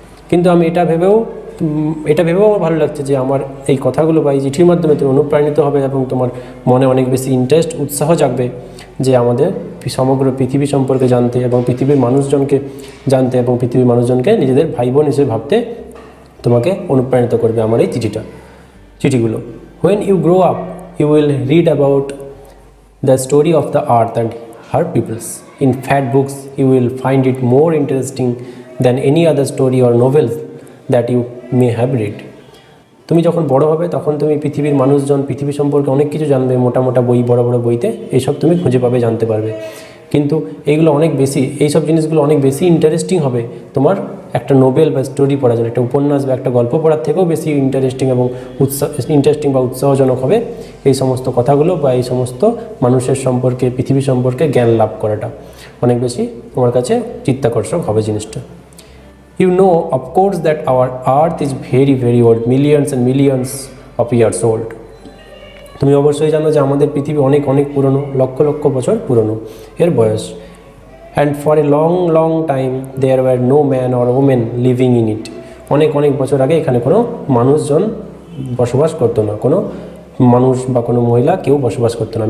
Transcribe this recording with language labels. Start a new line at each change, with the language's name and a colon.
Bangla: কিন্তু আমি এটা ভেবেও আমার ভালো লাগছে যে আমার এই কথাগুলো বা এই চিঠির মাধ্যমে তুমি অনুপ্রাণিত হবে এবং তোমার মনে অনেক বেশি ইন্টারেস্ট, উৎসাহ জাগবে যে আমাদের সমগ্র পৃথিবী সম্পর্কে জানতে এবং পৃথিবীর মানুষজনকে জানতে এবং পৃথিবীর মানুষজনকে নিজেদের ভাই বোন হিসেবে ভাবতে তোমাকে অনুপ্রাণিত করবে আমার এই চিঠিগুলো।
English: When you grow up, you will read about the story of the earth and her peoples. In fat books, you will find it more interesting than any other story or novels that you may have read.
Bangla: তুমি যখন বড় হবে তখন তুমি পৃথিবীর মানুষজন, পৃথিবী সম্পর্কে অনেক কিছু জানবে, মোটা মোটা বই, বড় বড় বইতে এইসব তুমি খুঁজে পাবে, জানতে পারবে। কিন্তু এইগুলো অনেক বেশি, এইসব জিনিসগুলো অনেক বেশি ইন্টারেস্টিং হবে তোমার একটা নোবেল বা স্টোরি পড়ার জন্য, একটা উপন্যাস বা একটা গল্প পড়ার থেকেও বেশি ইন্টারেস্টিং এবং বা উৎসাহজনক হবে এই সমস্ত কথাগুলো বা এই সমস্ত মানুষের সম্পর্কে, পৃথিবী সম্পর্কে জ্ঞান লাভ করাটা অনেক বেশি তোমার কাছে চিত্তাকর্ষক হবে জিনিসটা।
English: You know, of course, that our earth is very, very old, millions and millions of years old.
Bangla: তুমি অবশ্যই জানো যে আমাদের পৃথিবী অনেক অনেক পুরনো, লক্ষ লক্ষ বছর পুরনো এর বয়স।
English: And for a long long time there were no man or women living in it.
Bangla: অনেক অনেক বছর আগে এখানে কোনো মানুষজন বসবাস করতো না, কোনো মানুষ বা কোনো মহিলা কেউ বসবাস করতো না।